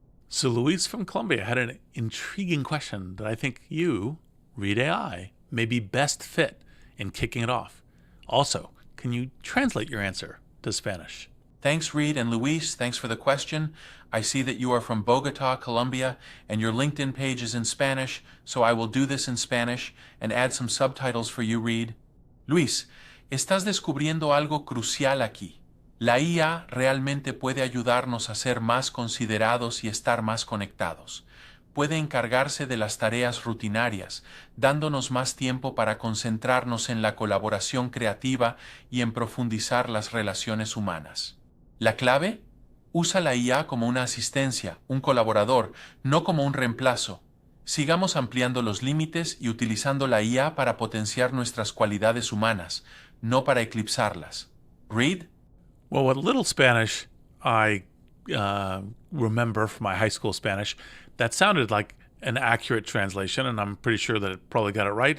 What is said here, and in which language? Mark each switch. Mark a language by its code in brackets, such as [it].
[en] So Luis from Colombia had an intriguing question that I think you, Reid AI, may be best fit in kicking it off. Also, can you translate your answer to Spanish? Thanks, Reid, and Luis, thanks for the question. I see that you are from Bogota, Colombia, and your LinkedIn page is in Spanish, so I will do this in Spanish and add some subtitles for you, Reid. [es] Luis, estás descubriendo algo crucial aquí. La IA realmente puede ayudarnos a ser más considerados y estar más conectados. Puede encargarse de las tareas rutinarias, dándonos más tiempo para concentrarnos en la colaboración creativa y en profundizar las relaciones humanas. La clave: usa la IA como una asistencia, un colaborador, no como un reemplazo. Sigamos ampliando los límites y utilizando la IA para potenciar nuestras cualidades humanas, no para eclipsarlas. [en] Reid? Well, what little Spanish I remember from my high school Spanish, that sounded like an accurate translation, and I'm pretty sure that it probably got it right.